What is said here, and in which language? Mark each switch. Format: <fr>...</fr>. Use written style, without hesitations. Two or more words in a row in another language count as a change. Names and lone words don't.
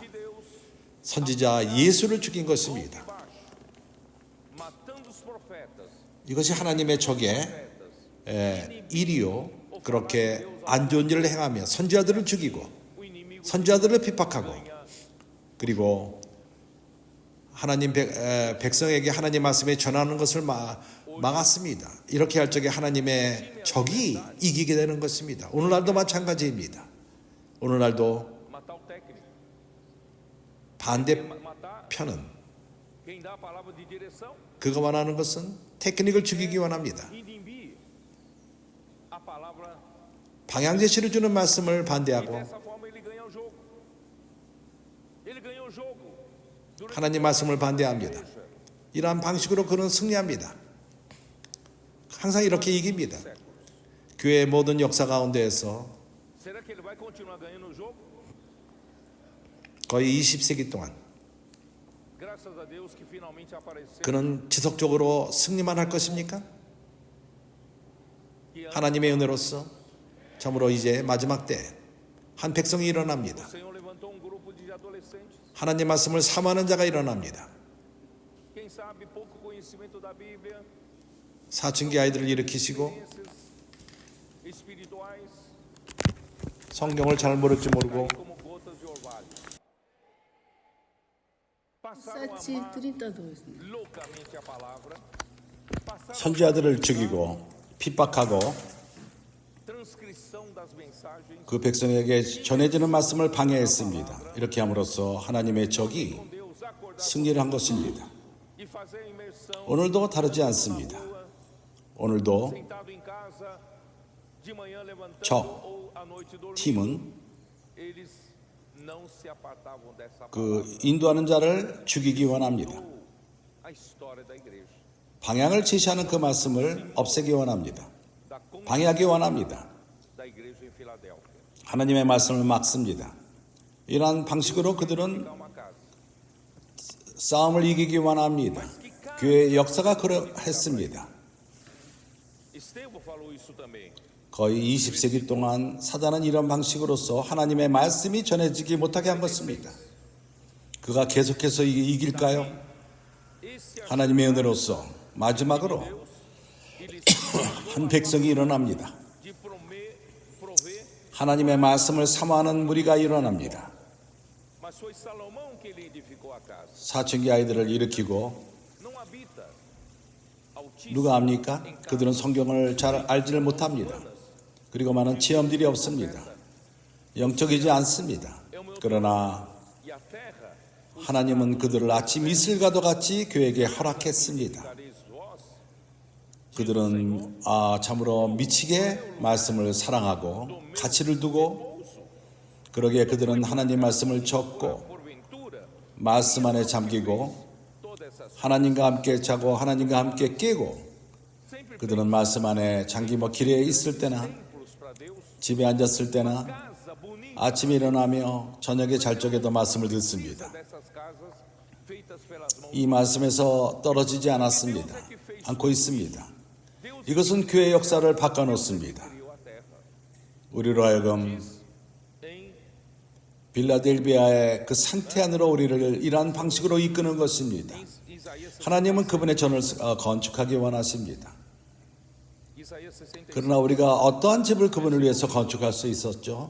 <pt>de Deus,</pt> <ko>선지자 예수를 죽인 것입니다.</ko> <pt>baixo, matando os profetas,</pt> <ko>이것이 하나님의 적의 일이요, 그렇게 안 좋은 일을 행하며 선지자들을 죽이고</ko> <pt>o inimigo</pt> <ko>선지자들을 핍박하고, 그리고 하나님 백성에게 하나님 말씀에 전하는 것을 막았습니다. 이렇게 할 적에 하나님의 적이 이기게 되는 것입니다. 오늘날도 마찬가지입니다. 오늘날도</ko> <pt>matar o técnico,</pt> <ko>반대편은</ko> <pt>matar quem dá a palavra de direção,</pt> <ko>그가 원하는 것은 테크닉을 죽이기 원합니다.</ko> <pt>inibir a palavra.</pt> <ko>방향 제시를 주는 말씀을</ko> <pt>E</pt> <ko>반대하고</ko> <pt>dessa forma ele ganha o jogo. Ele ganhou o jogo. Durante</pt> <ko>하나님 말씀을 반대합니다.</ko> <pt>igreja,</pt> <ko>이러한 방식으로 그는 승리합니다. 항상 이렇게 이깁니다.</ko> <pt>séculos.</pt> <ko>교회의 모든 역사 가운데에서</ko> <pt>Será que ele vai continuar ganhando o jogo?</pt> <ko>거의 20세기 동안</ko> <pt>Graças a Deus que finalmente apareceu.</pt> <ko>그는 지속적으로 승리만 할 것입니까?</ko> <pt>Que</pt> <ko>하나님의 은혜로서 참으로 이제 마지막 때 한 백성이 일어납니다.</ko> <pt>o Senhor levantou um grupo de adolescentes.</pt> <ko>하나님 말씀을 사모하는 자가 일어납니다.</ko> <pt>Quem sabe pouco conhecimento da Bíblia,</pt> <ko>사춘기 아이들을 일으키시고</ko> <pt>experiências espirituais,</pt> <ko>성경을 잘 모를 줄 모르고</ko> <pt>como gotas de orvalho. Passaram a amar 7:32. loucamente a palavra, passaram</pt> <ko>선지자들을 죽이고 핍박하고</ko> <pt>a transcrição das mensagens</pt> <ko>그 백성에게 전해지는 말씀을 방해했습니다. 이렇게 함으로써 하나님의 적이</ko> <pt>com Deus, acordar</pt> <ko>승리를 한 것입니다.</ko> <pt>e fazer a imersão</pt> <ko>오늘도 다르지 않습니다.</ko> <pt>rua,</pt> <ko>오늘도</ko> <pt>sentado em casa, de manhã levantando</pt> <ko>저</ko> <pt>ou à noite dormindo.</pt> <ko>팀은</ko> <pt>Eles não se apartavam dessa</pt> <ko>그</ko> <pt>palavra.</pt> <ko>인도하는 자를 죽이기 원합니다.</ko> <pt>A história da igreja,</pt> <ko>방향을 제시하는 그 말씀을 없애기 원합니다.</ko> <pt>da</pt> <ko>방해하기 원합니다.</ko> <pt>da igreja em Filadélfia.</pt> <ko>하나님의 말씀을 막습니다. 이러한 방식으로 그들은</ko> <pt>Uma casa.</pt> <ko>싸움을 이기기 원합니다. 교회의 역사가 그러했습니다.</ko> <pt>Estevão falou isso também.</pt> <ko>거의 20세기 동안 사단은 이런 방식으로서 하나님의 말씀이 전해지지 못하게 한 것입니다. 그가 계속해서 이길까요?</ko> <pt>Esse</pt> <ko>하나님의 은혜로서 마지막으로</ko> <pt>eles</pt> <ko>한 백성이 일어납니다.</ko> <pt>de prover,</pt> <ko>하나님의 말씀을 사모하는 무리가 일어납니다.</ko> <pt>mas foi Salomão que lhe edificou a casa.</pt> <ko>사춘기 아이들을 일으키고</ko> <pt>Não habita Altíssimo</pt> <ko>누가 압니까? 그들은 성경을 잘 알지를 못합니다. 그리고 많은 체험들이 없습니다. 영적이지 않습니다. 그러나</ko> <pt>e a terra,</pt> <ko>하나님은 그들을 아침 이슬과도 같이 교회에게 허락했습니다.</ko> <pt>dareis vós,</pt> <ko>그들은 참으로 미치게 말씀을 사랑하고 가치를 두고, 그러기에 그들은 하나님 말씀을 적고</ko> <pt>porventura,</pt> <ko>말씀 안에 잠기고</ko> <pt>todas essas</pt> <ko>하나님과 함께 자고 하나님과 함께 깨고,</ko> <pt>sempre</pt> <ko>그들은 말씀 안에 잠기며 길에 있을 때나</ko> <pt>templos para Deus,</pt> <ko>집에 앉았을 때나</ko> <pt>casa bonita</pt> <ko>아침에 일어나며 저녁에 잘 적에도 말씀을 듣습니다.</ko> <pt>dessas casas feitas pelas mãos.</pt> <ko>이 말씀에서 떨어지지 않았습니다. 않고 있습니다. 이것은 교회 역사를 바꿔놓습니다.</ko> <pt>criou a terra.</pt> <ko>우리로 하여금</ko> <pt>Em</pt> <ko>빌라델비아의 그 상태 안으로 우리를 이러한 방식으로 이끄는 것입니다.</ko> <pt>Isaías</pt> <ko>하나님은 그분의 전을 건축하기 원하십니다. 66. 그러나 우리가 어떠한 집을 그분을 위해서 건축할 수 있었죠?</ko>